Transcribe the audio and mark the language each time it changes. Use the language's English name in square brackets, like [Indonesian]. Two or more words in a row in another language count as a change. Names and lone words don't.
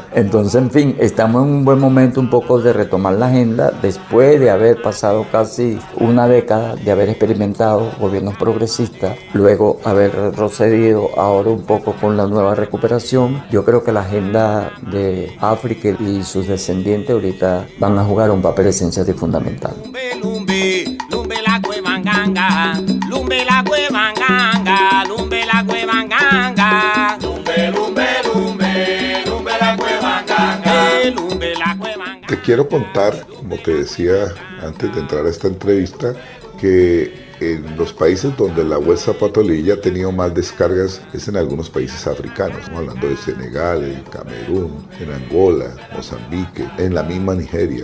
[Spanish] Entonces, en fin, estamos en un buen momento un poco de retomar la agenda después de haber pasado casi una década de haber experimentado gobiernos progresistas, luego haber retrocedido ahora un poco con la nueva recuperación. Yo creo que la agenda de África y sus descendientes ahorita van a jugar un papel esencial y fundamental. Lumbe la cuevanganga, lumbe la cuevanganga, lumbe la cuevanganga, lumbe la cuevanganga, lumbe la cuevanganga. Te quiero contar, como te decía antes de entrar a esta entrevista, que en los países donde la web Zapato Levilla ha tenido más descargas es en algunos países africanos. Estamos hablando de Senegal, en Camerún, en Angola, Mozambique, en la misma Nigeria.